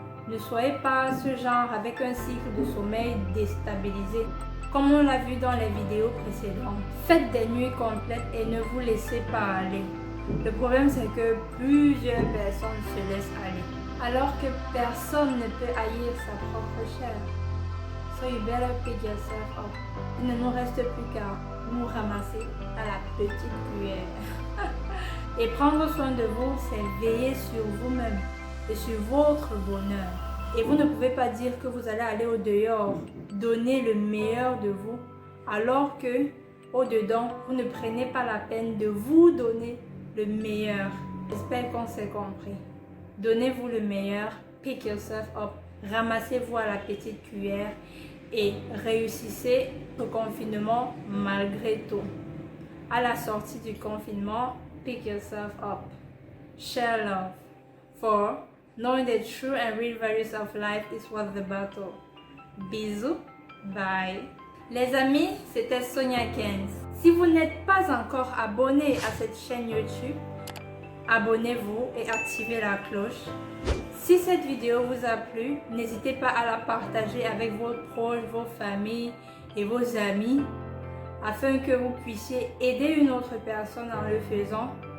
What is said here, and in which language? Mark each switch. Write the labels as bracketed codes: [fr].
[fr] Ne soyez pas ce genre avec un cycle de sommeil déstabilisé, comme on l'a vu dans les vidéos précédentes. Faites des nuits complètes et ne vous laissez pas aller. Le problème, c'est que plusieurs personnes se laissent aller, alors que personne ne peut haïr sa propre chair. [en] So you better pick yourself up. [fr] Il ne nous reste plus qu'à nous ramasser à la petite cuillère. Et prendre soin de vous, c'est veiller sur vous-même et sur votre bonheur. Et vous ne pouvez pas dire que vous allez aller au dehors, donner le meilleur de vous, alors que au dedans, vous ne prenez pas la peine de vous donner le meilleur. J'espère qu'on s'est compris. Donnez-vous le meilleur, [en] pick yourself up, [fr] ramassez-vous à la petite cuillère et réussissez le confinement malgré tout. À la sortie du confinement, [en] pick yourself up. Share love. For knowing the true and real values of life is worth the battle. [fr] Bisous. Bye. Les amis, c'était Sonia Kenz. Si vous n'êtes pas encore abonné à cette chaîne YouTube, abonnez-vous et activez la cloche. Si cette vidéo vous a plu, n'hésitez pas à la partager avec vos proches, vos familles et vos amis afin que vous puissiez aider une autre personne en le faisant.